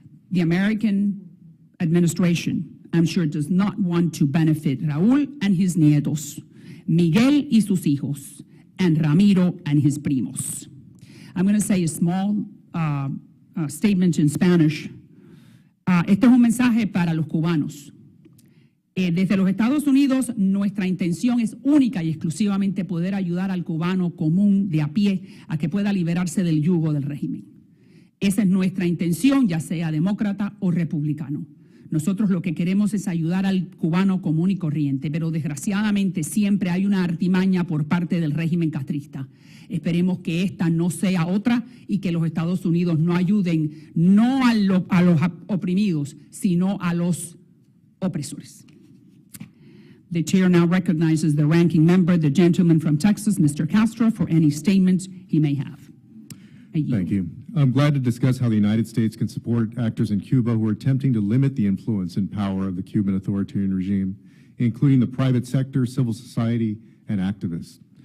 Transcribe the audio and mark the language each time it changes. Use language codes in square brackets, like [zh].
[en] The American administration, I'm sure, does not want to benefit Raúl and his [es] nietos, Miguel y sus hijos, [en] and Ramiro and his primos. I'm going to say a small statement in Spanish. [es] Este es un mensaje para los cubanos. Desde los Estados Unidos, nuestra intención es única y exclusivamente poder ayudar al cubano común de a pie a que pueda liberarse del yugo del régimen. Esa es nuestra intención, ya sea demócrata o republicano. Nosotros lo que queremos es ayudar al cubano común y corriente, pero desgraciadamente siempre hay una artimaña por parte del régimen castrista. Esperemos que esta no sea otra y que los Estados Unidos no ayuden no a los oprimidos, sino a los opresores. [en] The chair now recognizes the ranking member, the gentleman from Texas, Mr. Castro, for any statements he may have. Thank you. I'm glad to discuss how the United States can support actors in Cuba who are attempting to limit the influence and power of the Cuban authoritarian regime, including the private sector, civil society, and activists.